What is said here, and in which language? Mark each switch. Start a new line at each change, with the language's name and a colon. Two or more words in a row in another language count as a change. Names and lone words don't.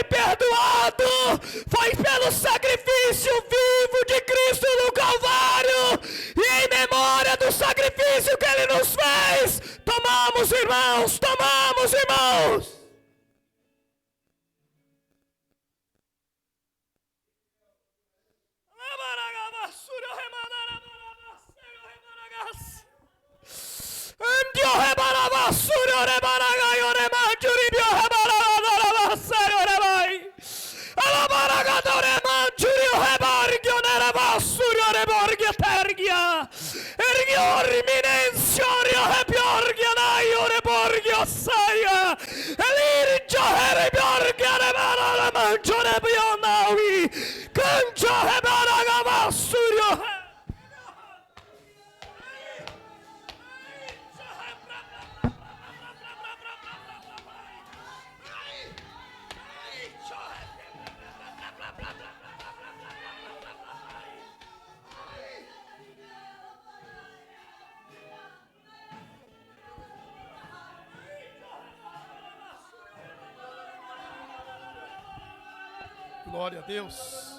Portuguese: perdoado, foi pelo sacrifício vivo de Cristo no Calvário, e em memória do sacrifício que Ele nos fez, tomamos, irmãos, tomamos, irmãos. Andio rebaraba surio rebaraga yo remanjuribio rebaraba serio rebai. Alabaraga do remanjurio rebargio nereba surio reborgia tergia. Ergio riminenziorio rebiorgia naio reborgio saia. Elirgio rebiorgia rebara remanjo rebio naui. Cancio rebaraga basurio. Glória a Deus.